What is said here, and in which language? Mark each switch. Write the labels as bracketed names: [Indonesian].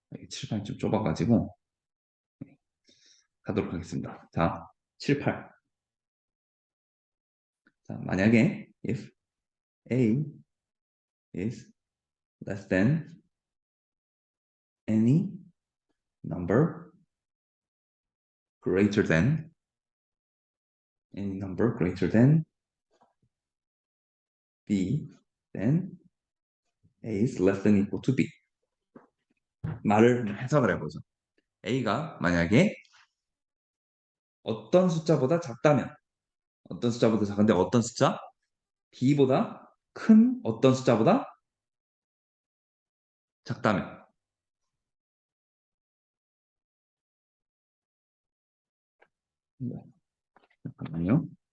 [Korean] 칠판이 좀 좁아가지고 가도록 하겠습니다. 자, 78. 자, 만약에 [English] if a is less than any number greater than any number greater than b, then a is less than equal to b. [Korean] 말을 해석을 해보죠. a가 만약에 어떤 숫자보다 작다면 어떤 숫자보다 작은데 어떤 숫자? b보다 큰 어떤 숫자보다 작다면 네, 잠깐만요.